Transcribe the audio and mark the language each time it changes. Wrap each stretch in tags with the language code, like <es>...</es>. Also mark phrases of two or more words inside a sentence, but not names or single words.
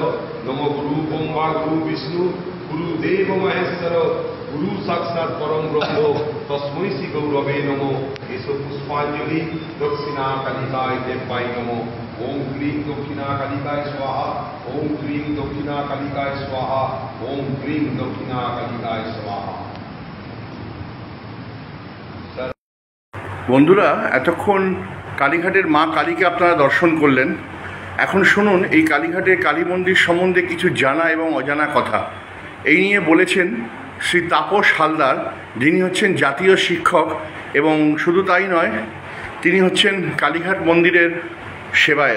<sa>नमो गुरु ब्रह्मा गुरु विष्णु गुरुदेव महेश्वर गुरु साक्षात् परम ब्रह्म तस्मै श्री गौरवे नमो। एसो पुष्पांजलि दक्षिणा कालिकाय देवाय नमो। ओम क्लीं दक्षिणा कालिकाय स्वाहा। ओम क्लीं दक्षिणा कालिकाय स्वाहा। ओम क्लीं दक्षिणा कालिकाय स्वाहा।</sa> <bn>বন্ধুরা, এতক্ষণ কালীঘাটের মা কালীকে আপনারা দর্শন করলেন। এখন শুনুন এই কালীঘাটের কালী মন্দির সম্বন্ধে কিছু জানা এবং অজানা কথা। এই নিয়ে বলেছেন শ্রী তাপস হালদার, যিনি হচ্ছেন জাতীয় শিক্ষক এবং শুধু তাই নয়, তিনি হচ্ছেন কালীঘাট মন্দিরের সেবায়েত।</bn>